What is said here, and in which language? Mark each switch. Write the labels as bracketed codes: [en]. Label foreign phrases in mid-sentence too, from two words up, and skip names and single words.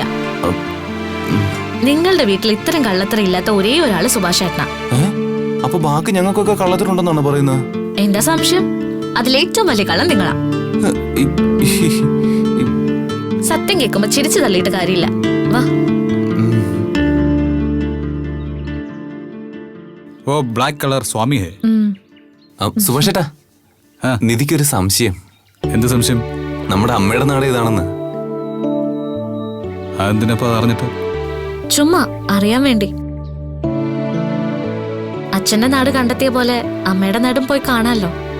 [ml] നിങ്ങളുടെ വീട്ടിൽ ഇത്തരം കള്ളത്തരം ഇല്ലാത്ത ഒരേ ഒരാള് സുഭാഷ് ഏട്ടനാ. അപ്പൊ ബാക്കി ഞങ്ങൾക്കൊക്കെ കള്ളത്തരുണ്ടെന്നാണ് പറയുന്നത്. എന്താ സംശയം? അതിലേറ്റവും വലിയ കള്ളം നിങ്ങളാ. സത്യം കേൾക്കുമ്പോ ചിരിച്ചു തള്ളിയിട്ട് കാര്യമില്ല. വാ. [hi] वो [en] black color [hi] स्वामी है. [ml] സുഭാഷ് ഏട്ടാ, നിധിക്കൊരു സംശയം. എന്ത് സംശയം? നമ്മുടെ അമ്മയുടെ നാട് ഏതാണെന്ന്. അതെന്തിനപ്പോ അറിഞ്ഞിട്ട്? ചുമ്മാ അറിയാൻ വേണ്ടി. അച്ഛന്റെ നാട് കണ്ടെത്തിയ പോലെ അമ്മയുടെ നാടും പോയി കാണാമല്ലോ.